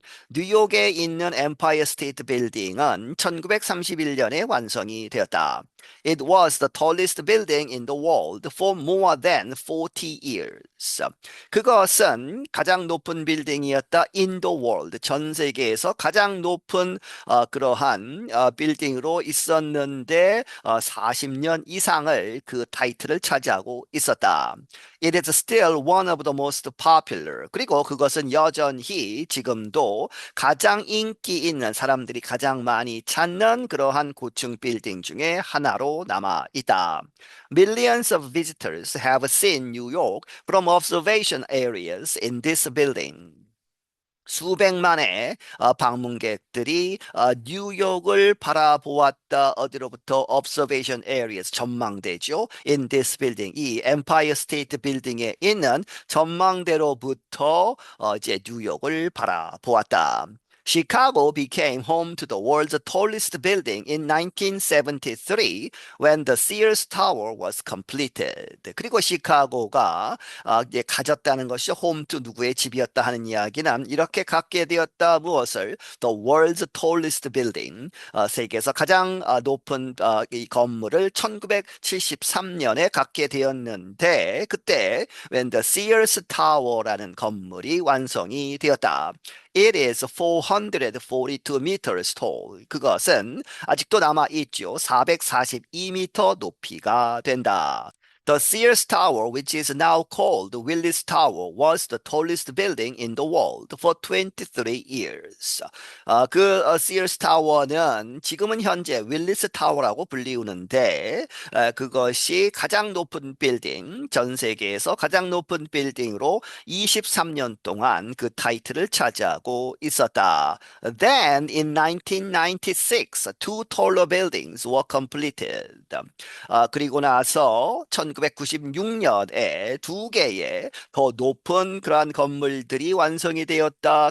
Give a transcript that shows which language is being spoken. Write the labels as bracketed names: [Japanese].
[Korean] 뉴욕에 있는 엠파이어 스테이트 빌딩은 1931년에 완성이 되었다. [English] It was the tallest building in the world for more than 40 years. [Korean] 그것은 가장 높은 빌딩이었다. [English] In the world. [Korean] 전 세계에서 가장 높은 그러한 빌딩으로 있었는데 40년 이상을 그 타이틀을 차지하고 있었다. [English] It is still one of the most popular. [Korean] 그리고 그것은 여전히 지금도 가장 인기 있는 사람들이 가장 많이 찾는 그러한 고층 빌딩 중에 하나로 남아 있다. [English] Millions of visitors have seen New York from observation areas in this building. [Korean] 수백만의 방문객들이 뉴욕을 바라보았다. 어디로부터? [English] Observation areas, [Korean] 전망대죠. [English] In this building, [Korean] 이 Empire State Building에 있는 전망대로부터 이제 뉴욕을 바라보았다. [English] Chicago became home to the world's tallest building in 1973 when the Sears Tower was completed. [Korean] 그리고 시카고가 이제 가졌다는 것이 [English] home to [Korean] 누구의 집이었다 하는 이야기는 이렇게 갖게 되었다. 무엇을? [English] The world's tallest building. [Korean] 세계에서 가장 높은 이 건물을 1973년에 갖게 되었는데 그때 [English] when the Sears Tower [Korean] 라는 건물이 완성이 되었다. [English] It is 442 meters tall. [Korean] 그것은 아직도 남아 있죠. 442m 높이가 된다. [English] The Sears Tower, which is now called Willis Tower, was the tallest building in the world for 23 years. [Korean] Sears Tower는 지금은 현재 윌리스 타워라고 불리우는데 그것이 가장 높은 빌딩, 전 세계에서 가장 높은 빌딩으로 23년 동안 그 타이틀을 차지하고 있었다. [English] Then in 1996, two taller buildings were completed. [Korean] 그리고 나서 1996년에 두 개의 더 높은 그러한 건물들이 완성이 되었다.